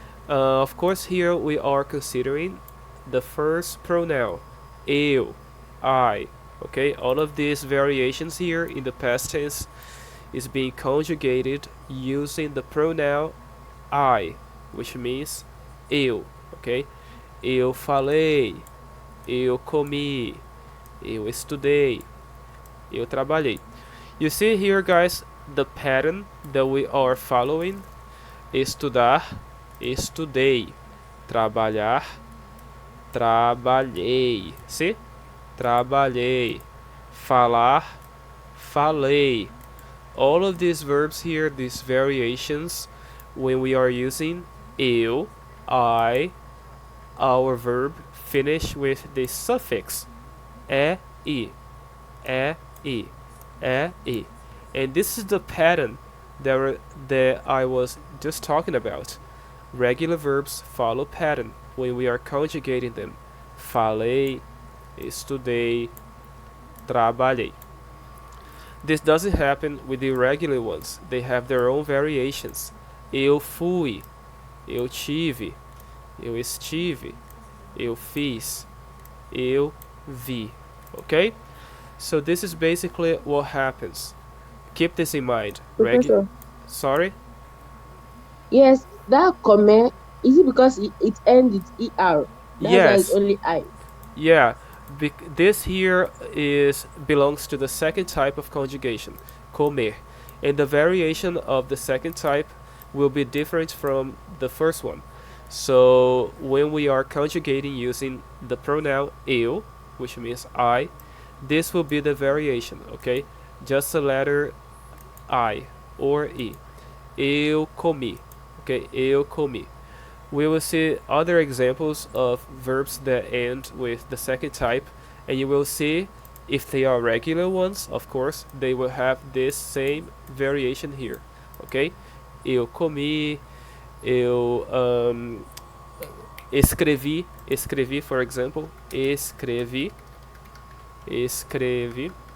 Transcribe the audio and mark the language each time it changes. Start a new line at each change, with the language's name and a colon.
English: Of course, here we are considering the first pronoun, eu, I. Okay, all of these variations here in the past tense is being conjugated using the pronoun I, which means eu.
Portuguese: Okay, eu falei, eu comi, eu estudei, eu trabalhei.
English: You see here, guys, the pattern that we are following:
Portuguese: estudar, estudei, trabalhar, trabalhei.
English: See?
Portuguese: Trabalhei. Falar, falei.
English: All of these verbs here, these variations, when we are using eu, I, our verb finish with the suffix e, e, e, e, e. And this is the pattern that I was just talking about. Regular verbs follow pattern when we are conjugating them.
Portuguese: Falei, estudei, trabalhei.
English: This doesn't happen with the irregular ones. They have their own variations.
Portuguese: Eu fui, eu tive, eu estive, eu fiz, eu vi.
English: Okay? So this is basically what happens. Keep this in mind. Professor. Sorry? Yes, that comment, is it because it ends with ER? That's why it's Yes. only I. Yeah. This here belongs to the second type of conjugation, comer. And the variation of the second type will be different from the first one. So when we are conjugating using the pronoun eu, which means I, this will be the variation, okay? Just a letter I or E.
Portuguese: Eu comi.
English: Okay,
Portuguese: eu comi.
English: We will see other examples of verbs that end with the second type, and you will see if they are regular ones, of course, they will have this same variation here. Okay?
Portuguese: Eu comi, eu escrevi, escrevi,
English: for example,
Portuguese: escrevi, escrevi.